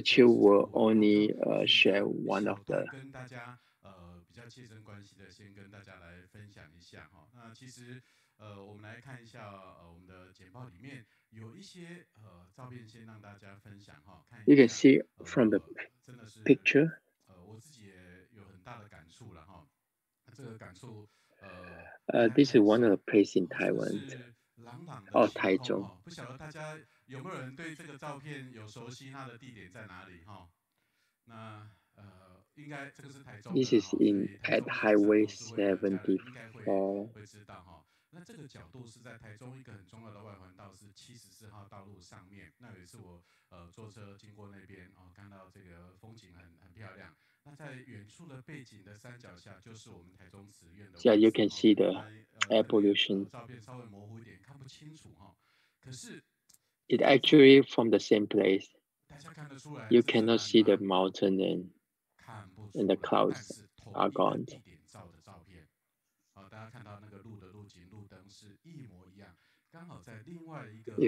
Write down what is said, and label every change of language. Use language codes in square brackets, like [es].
[en] Qiu will only share one of the. [zh] 跟大家比较切身关系的，先跟大家来分享一下那其实我们来看一下我们的简报里面有一些照片，先让大家分享看一下。 [en] You can see from the picture. [zh] 我自己也有很大的感触了这个感触 [en] This is one of the places in Taiwan. [zh] 台中。不晓得大家有没有人对这个照片有熟悉？它的地点在哪里那应该这个是台中。 [en] This is at Highway 74. [zh] 会知道那这个角度是在台中一个很重要的外环道，是74号道路上面。那有一次我坐车经过那边看到这个风景很漂亮。那在远处的背景的山脚下，就是我们台中慈院的。 [en] Yeah, you can see the air pollution. [zh] 照片稍微模糊一点，看不清楚可是 [en] it actually from the same place. [zh] 大家看得出来 [en] You cannot see the mountain and the clouds are gone. [zh] 地点照的照片，大家看到那个路的路景、路灯是一模一样，刚好在另外一个